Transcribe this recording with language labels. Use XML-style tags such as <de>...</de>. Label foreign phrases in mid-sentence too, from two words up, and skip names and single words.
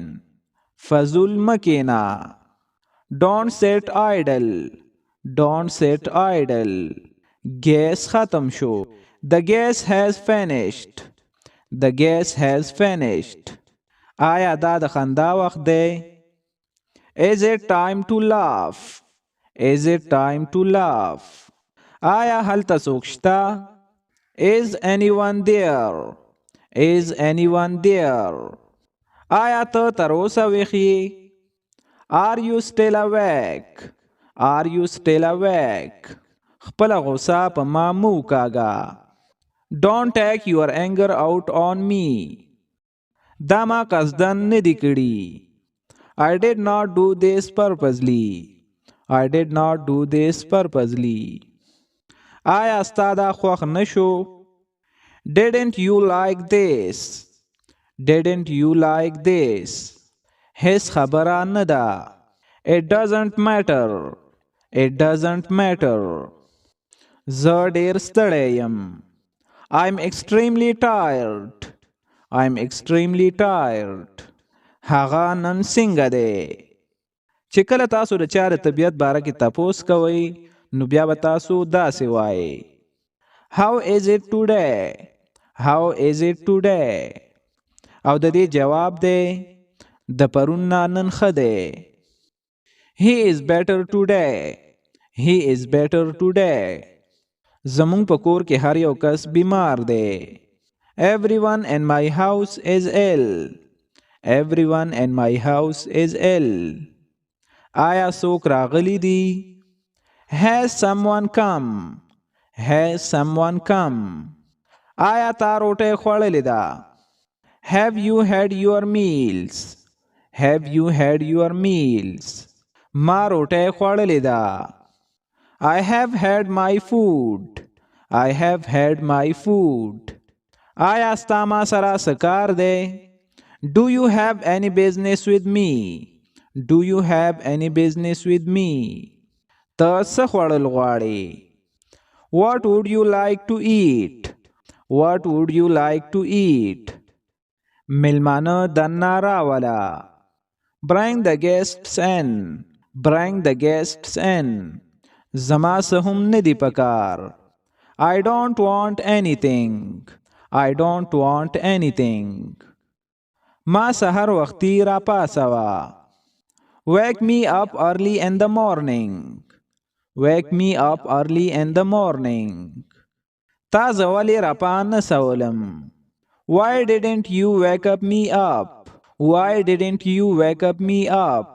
<ps>فضول مه کښېنه.</ps> <en>Don't sit idle. Don't sit idle.</en> <ps>ګیس ختم شو.</ps> <en>The gas has finished. The gas has finished.</en> <ps>آیا دا د خندا وخت دی؟</ps> <en>Is it time to laugh? Is it time to laugh?</en> <ps>آیا هلته څوک شته؟</ps> <en>Is anyone there? Is anyone there?</en> <ps>آیا ته تر اوسه ویښ یې؟</ps> <en>Are you still awake? Are you still awake?</en> <ps>خپل غوسه په ما مو کاږه.</ps> <en>Don't take your anger out on me.</en> <ps>دا ما قصدن نه دی کړي.</ps> <en>I did not do this purposely. I did not do this purposely.</en> <ps>آیا ستا دا خوښ نشو؟</ps> <en>Didn't you like this? Didn't you like this?</en> <ps>هیڅ خبره نه ده.</ps> <en>It doesn't matter. It doesn't matter.</en> <ps>زه ډیر ستړی یم.</ps> <en>I'm extremely tired. I'm extremely tired.</en> <ps>هغه نن څنګه دی؟ چې کله تاسو د چا د طبیعت باره کې تپوس کوئ نو بیا به تاسو داسې وایئ.</ps> <en>How is it today? How is it today?</en> <ps>او د دې جواب دی د پرون نه نن ښه دی.</ps> <en>He is better today. He is better today.</en> <ps>زمونږ په کور کې هر یو کس بیمار دی.</ps> <en>Everyone in my house is ill. Everyone in my house is ill.</en> <ps>آیا څوک راغلی دی؟</ps> <en>Has someone come? Has someone come?</en> <ps>آیا تا روټۍ خوړلې ده؟</ps> <en>Have you had your meals? Have you had your meals?</en> <ps>ما روټۍ خوړلې ده.</ps> <en>I have had my food. I have had my food.</en> <ps>آیا ستا ما سره څه کار دی؟</ps> <en>Do you have any business with me? Do you have any business with me?</en> <ps>ته څه خوړل غواړې؟</ps> <en>What would you like to eat? What would you like to eat?</en> <ps>ملمانه دننه راوله.</ps> <en>Bring the guests in. Bring the guests in.</en> <ps>زما څه هم نه دی پکار.</ps> <en>I don't want anything. I don't want anything.</en> <ps>ما سحر وختي را پاسوه.</ps> <en>Wake me up early in the morning. Wake me up early in the morning.</en> <ps>تا زه ولې را پانسولم.</ps> <en>Why didn't you wake up me up? Why didn't you wake up me up?</en>